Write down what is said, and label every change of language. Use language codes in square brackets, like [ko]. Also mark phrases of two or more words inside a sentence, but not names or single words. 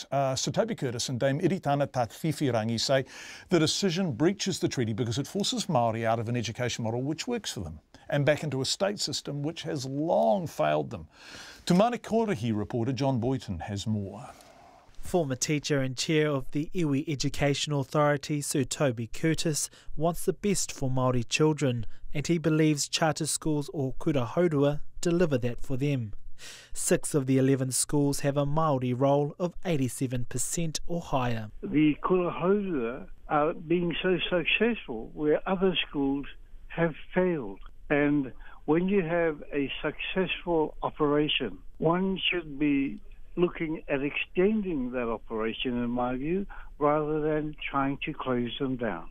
[en] Sir Toby Curtis and Dame Iritana Tawhiwhirangi say the decision breaches the treaty because it forces Maori out of an education model which works for them and back into a state system which has long failed them. Tumani Korahi reporter John Boyton has more. Former teacher and chair of the Iwi Education Authority, Sir Toby Curtis, wants the best for Māori children, and he believes charter schools or [mi] kura haurua [en] deliver that for them. 6 of the 11 schools have a Māori roll of 87% or higher. The [mi] kura haurua [en] are being so successful where other schools have failed. And when you have a successful operation, one should be looking at extending that operation, in my view, rather than trying to close them down.